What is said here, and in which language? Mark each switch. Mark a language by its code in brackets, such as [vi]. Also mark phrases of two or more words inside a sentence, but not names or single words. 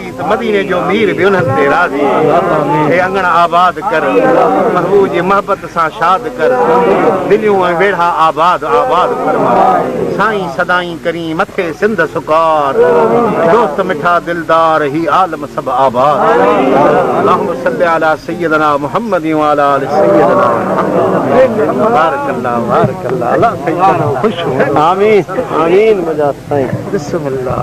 [sd] त मदीने जो मीर बि उन्हनि ते राज़ी हे अंगण आबाद कर महबूब जी मोहबत सां शाद कर दिलियूं ऐं वेढ़ा आबाद आबाद फरमा साईं सदाई करी मथे सिंध सुकार दोस्त मिठा दिलदार ही आलम सब आबाद [ar] اللهم صل على سيدنا محمد و على آل سيدنا محمد بارك الله [sd] अल्लाह सय्यदना खुश हो [ar] آمين آمين [sd] मजा साईं बिस्मिल्लाह